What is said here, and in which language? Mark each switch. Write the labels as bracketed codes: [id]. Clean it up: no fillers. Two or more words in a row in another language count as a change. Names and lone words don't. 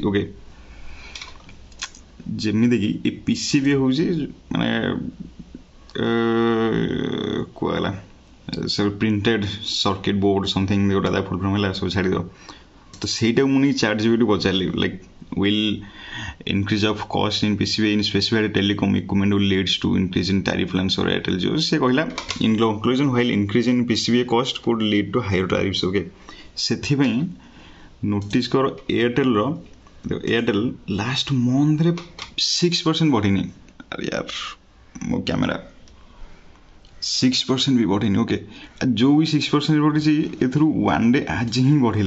[or] ଓକେ, ଯେମିତିକି ଏ PCBA ହେଉଛି ମାନେ କୁହାଗଲା ସେ [en] printed circuit board something, [or] ଯେଉଁଟା ତା [en] full form [or] ହେଲା, ସବୁ ଛାଡ଼ିଦେବ। ତ ସେଇଟାକୁ ମୁଁ ନେଇ ChatGPT ପଚାରିଲି, [en] like will increase of cost in PCBA in specified telecom equipment will leads to increase in tariff plans or Airtel Jio. [or] ସେ କହିଲା [en] in conclusion while increase in PCBA cost could lead to higher tariffs. [or] ଓକେ, ସେଥିପାଇଁ ନୋଟିସ୍ କର ଏୟାରଟେଲ୍ [en] last month-re [or] 6% ବଢ଼ିନି। [hi] अरे यार [or] ମୋ କ୍ୟାମେରା 6% ବି ବଢ଼ିନି। ଓକେ, ଯେଉଁ ବି 6% ବଢ଼ିଛି ଏଥିରୁ 1 ଡେ ଆଜି ହିଁ ବଢ଼ିଲା।